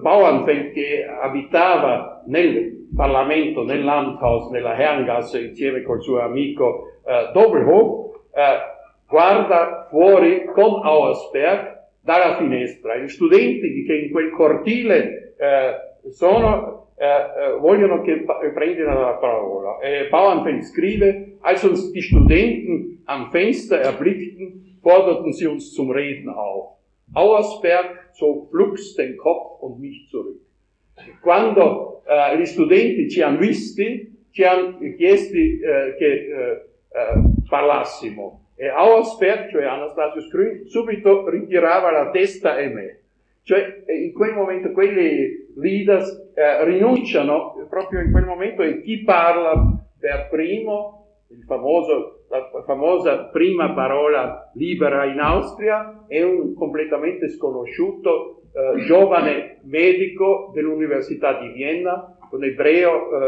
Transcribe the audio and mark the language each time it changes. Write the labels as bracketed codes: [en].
[it] Bauernfeld, che abitava nel Parlamento, nel Landhaus, nella Herrengasse, insieme col suo amico Doppelhof, guarda fuori con Auersperg dalla finestra. Gli studenti che in quel cortile sono vogliono che prendano la parola. [de] Bauernfeld scrive: Als uns die Studenten am Fenster erblickten, forderten sie uns zum Reden auf. Auersperg zog flugs den Kopf und mich zurück. [it] Quando gli studenti ci hanno visti, ci hanno chiesti che parlassimo. E Auersperg, cioè Anastasius Grün, subito ritirava la testa e me. Cioè, in quel momento, quelli leaders rinunciano proprio in quel momento, e chi parla per primo, il famoso, la famosa prima parola libera in Austria, è un completamente sconosciuto giovane medico dell'Università di Vienna, un ebreo